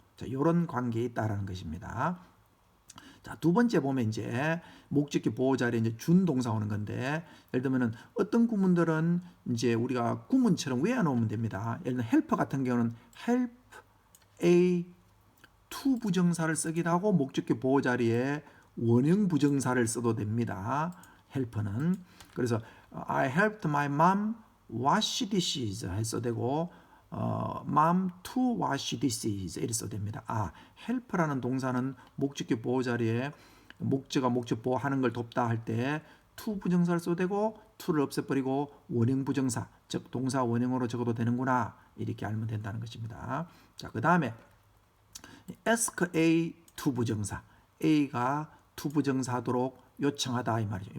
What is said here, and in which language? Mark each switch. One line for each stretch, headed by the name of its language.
Korean: 자, 이런 관계에 있다라는 것입니다. 자, 두 번째 보면 이제 목적격 보호 자리에 이제 준 동사 오는 건데 예를 들면은 어떤 구문들은 이제 우리가 구문처럼 외워놓으면 됩니다. 예를 들면 help 같은 경우는 help A to 부정사를 쓰기도 하고 목적격 보호 자리에 원형 부정사를 써도 됩니다. help는 그래서
English: I helped my mom wash dishes
Korean: 했어도 되고
English: mom to wash dishes
Korean: 이렇게 써도 됩니다. help라는 동사는 목적격 보호 자리에 목적어 목적 보호하는 걸 돕다 할 때 to 부정사를 써도 되고 to를 없애버리고 원형 부정사 즉 동사 원형으로 적어도 되는구나 이렇게 알면 된다는 것입니다. 자, 그 다음에 ask A to 부정사 A가 to 부정사 하도록 요청하다 이 말이죠.